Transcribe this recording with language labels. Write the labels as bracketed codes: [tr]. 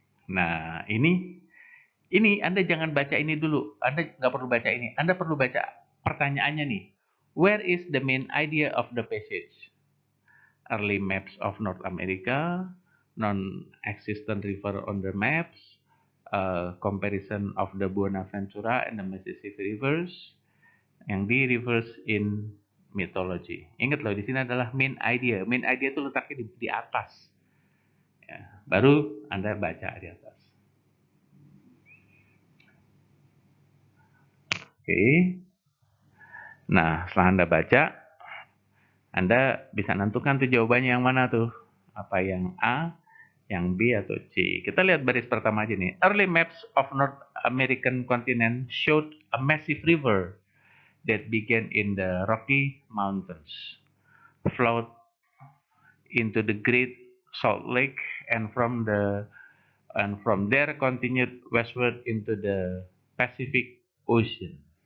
[id] Nah, ini Anda jangan baca ini dulu. Anda nggak perlu baca ini. Anda perlu baca pertanyaannya nih. [en] Where is the main idea of the passage? Early maps of North America, non-existent river on the maps, comparison of the Buenaventura and the Mississippi rivers, yang di rivers in mythology. [id] Ingat loh, di sini adalah main idea. Main idea itu letaknya di atas. Ya, baru Anda baca di atas. Oke. Nah, setelah Anda baca, Anda bisa nentukan tuh jawabannya yang mana tuh. Apa yang A, yang B, atau C. Kita lihat baris pertama aja nih. [en] Early maps of North American continent showed a massive river that began in the Rocky Mountains, flowed into the Great Salt Lake, and from there continued westward into the Pacific Ocean.